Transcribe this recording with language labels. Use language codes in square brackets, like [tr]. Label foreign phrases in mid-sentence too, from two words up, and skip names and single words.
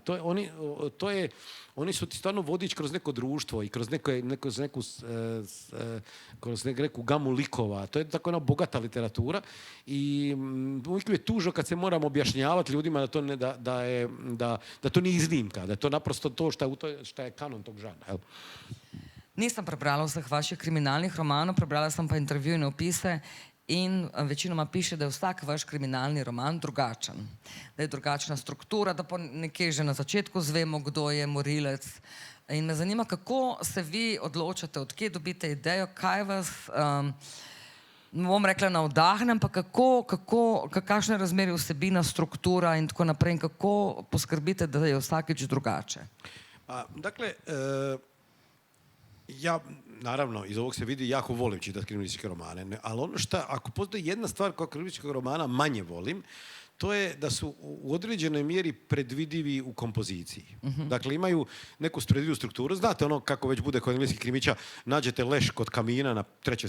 [hr] Oni su ti stvarno vodič kroz neko društvo i kroz neku gamu likova. To je tako jedna bogata literatura i uvijek je tužno kad se moramo objašnjavati ljudima da to nije iznimka, da je to naprosto to što je kanon tog žanra. [sl] Nisem prebrala vseh vaših kriminalnih romanov, prebrala sem pa intervjujne opise in večinoma piše, da je vsak vaš kriminalni roman drugačen. Da je drugačna struktura, da pa nekje že na začetku zvemo, kdo je morilec. In me zanima, kako se vi odločate, odkje dobite idejo, kaj vas, ne bom rekla navdahne, ampak kakšne razmerje vsebina, struktura in tako naprej, in kako poskrbite, da je vsakič drugače? [hr] Dakle, ja, naravno, iz ovog se vidi, jako volim čitati kriminalističke romane, ali ono što, ako postoji jedna stvar koja kriminalističkog romana manje volim, to je da su u određenoj mjeri predvidivi u kompoziciji. Dakle, imaju neku predvidivu strukturu. Znate ono kako već bude kod engleskih krimića, nađete leš kod kamina na 3.